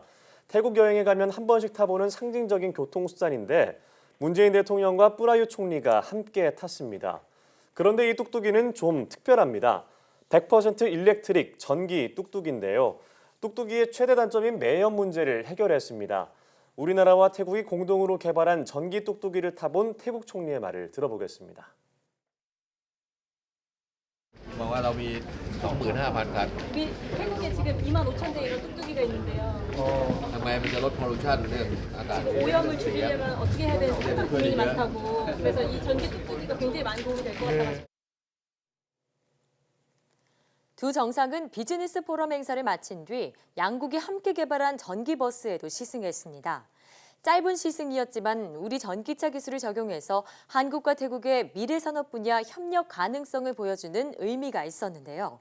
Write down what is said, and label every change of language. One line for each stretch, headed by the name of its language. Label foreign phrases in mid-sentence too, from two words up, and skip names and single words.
Korean: 태국 여행에 가면 한 번씩 타보는 상징적인 교통수단인데 문재인 대통령과 프라윕 총리가 함께 탔습니다. 그런데 이 뚝뚝이는 좀 특별합니다. 100% 일렉트릭 전기 뚝뚝인데요. 뚝뚝이의 최대 단점인 매연 문제를 해결했습니다. 우리나라와 태국이 공동으로 개발한 전기 뚝뚝이를 타본 태국 총리의 말을 들어보겠습니다.
Thai: บอกว่าเรามี 25,000 คัน
Korean: 태국에 지금 25,000대 이런 뚝뚝이가 있는데요.
Thai: ทำไมมันจะลดพอลูชันเรื่องอากาศ
Korean: 오염을 줄이려면 어떻게 해야 되는지 항상 고민이 많다고. 그래서 이 전기 뚝뚝이가 굉장히 많은 도움이 될 것 같아요. 두 정상은 비즈니스 포럼 행사를 마친 뒤 양국이 함께 개발한 전기버스에도 시승했습니다. 짧은 시승이었지만 우리 전기차 기술을 적용해서 한국과 태국의 미래 산업 분야 협력 가능성을 보여주는 의미가 있었는데요.